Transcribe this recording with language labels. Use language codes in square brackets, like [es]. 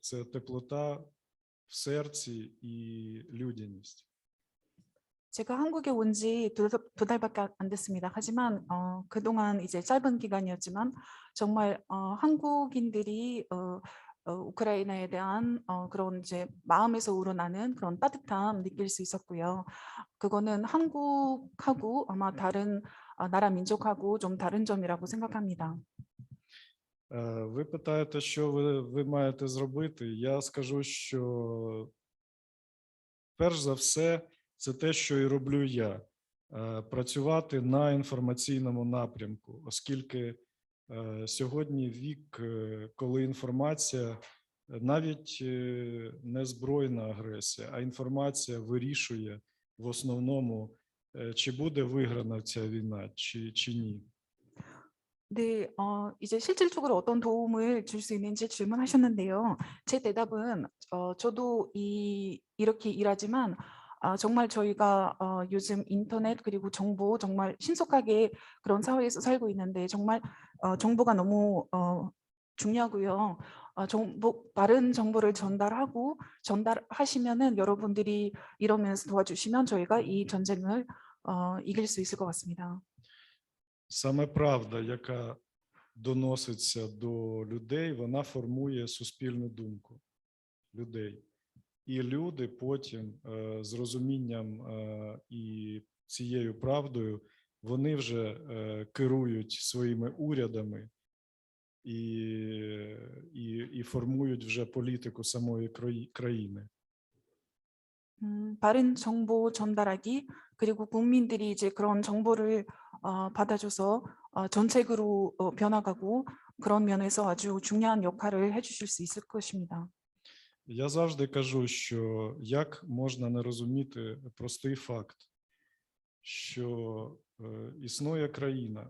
[uk] Це теплота в серці і людяність. [ko] 제가 한국에 온 지 두 달밖에 안 됐습니다. 하지만 그동안 이제 짧은 기간이었지만 정말 한국인들이 우크라이나에 대한 그런 이제 마음에서 우러나는 그런 따뜻함 느낄 수 있었고요. 그거는 한국하고 아마 다른 나라 민족하고 좀 다른 점이라고 생각합니다. [uk] Ви питаєте, що ви маєте зробити? Я скажу, що перш за все, це те, що і роблю я. Працювати на інформаційному напрямку, оскільки сьогодні вік, коли інформація, навіть не збройна агресія, а інформація вирішує в основному, чи буде виграна ця війна, чи ні. [ko] 네, 이제 실질적으로 어떤 도움을 줄 수 있는지 질문하셨는데요. 제 대답은 저도 이렇게 일하지만 정말 저희가 요즘 인터넷 그리고 정보 정말 신속하게 그런 사회에서 살고 있는데 정말 정보가 너무 중요하고요. 바른 정보를 전달하시면은 여러분들이 이러면서 도와주시면 저희가 이 전쟁을 이길 수 있을 것 같습니다. [uk] Саме правда, яка доноситься до людей, вона формує суспільну думку людей. І люди потім з розумінням і цією правдою, вони вже керують своїми урядами і формують вже політику самої країни. [ko] 바른 정보 전달하기 그리고 국민들이 이제 그런 정보를 받아줘서 정책으로 변화가고 그런 면에서 아주 중요한 역할을 해주실 수 있을 것입니다. [uk] Я завжди кажу, що як можна не розуміти простий факт, що існує країна.